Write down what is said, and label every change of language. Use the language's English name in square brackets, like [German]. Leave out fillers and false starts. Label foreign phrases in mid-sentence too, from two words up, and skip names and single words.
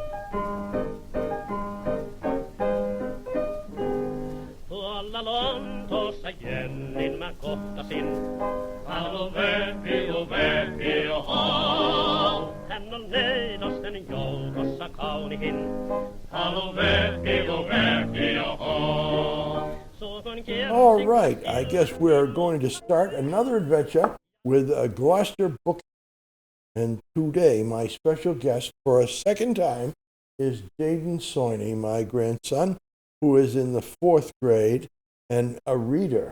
[Finnish] Tuolla Lontoossa Jennin mä kohtasin. Halo Väpi, oho. Hän on neidosten joukossa kaunihin. Halo Väpi, oho. [English] All right, I guess we're going to start another adventure with Gloucester Bookies. And today, my special guest for a second time is Jaden Soini, my grandson, who is in the 4th grade and a reader.